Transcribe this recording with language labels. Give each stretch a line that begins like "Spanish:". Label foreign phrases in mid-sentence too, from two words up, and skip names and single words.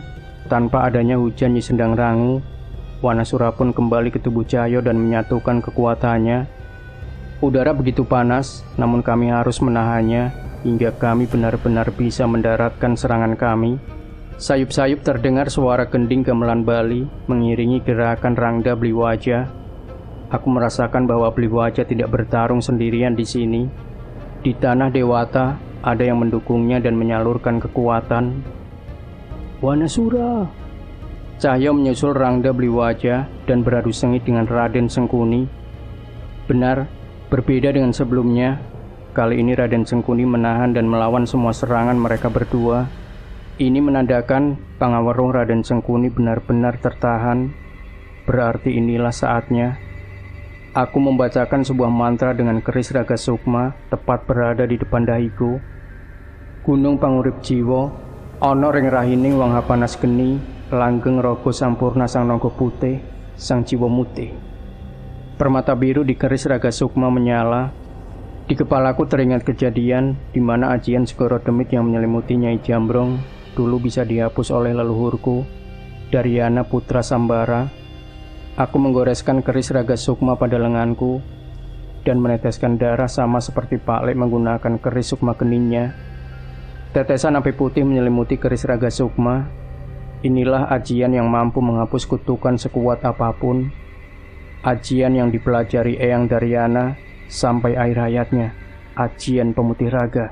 Indonesian: Tanpa adanya hujan Nyi Sendang Rangu, Wanasura pun kembali ke tubuh Cahyo dan menyatukan kekuatannya. Udara begitu panas, namun kami harus menahannya hingga kami benar-benar bisa mendaratkan serangan kami. Sayup-sayup terdengar suara gending gamelan Bali mengiringi gerakan Rangda Bliwaja. Aku merasakan bahwa Bliwaja tidak bertarung sendirian di sini. Di tanah Dewata ada yang mendukungnya dan menyalurkan kekuatan. Wanasura! Cahyo menyusul Rangda Bliwaja dan beradu sengit dengan Raden Sengkuni. Benar, berbeda dengan sebelumnya. Kali ini Raden Sengkuni menahan dan melawan semua serangan mereka berdua. Ini menandakan Pangawaroh Raden Sengkuni benar-benar tertahan. Berarti inilah saatnya. Aku membacakan sebuah mantra dengan keris raga sukma tepat berada di depan dahiku.
Javanese: Gunung pangurip jiwa, ana ring rahining wang hapanas geni, langgeng raga sampurna sang naga putih, sang jiwa mutih.
Indonesian: Permata biru di keris raga sukma menyala. Di kepalaku teringat kejadian di mana ajian segoro demit yang menyelimuti Nyai Jambrong dulu bisa dihapus oleh leluhurku, Daryana Putra Sambara. Aku menggoreskan keris raga sukma pada lenganku dan meneteskan darah sama seperti Pak Lek menggunakan keris sukma geninnya. Tetesan api putih menyelimuti keris raga sukma. Inilah ajian yang mampu menghapus kutukan sekuat apapun. Ajian yang dipelajari Eyang Daryana sampai akhir hayatnya, ajian pemutih raga.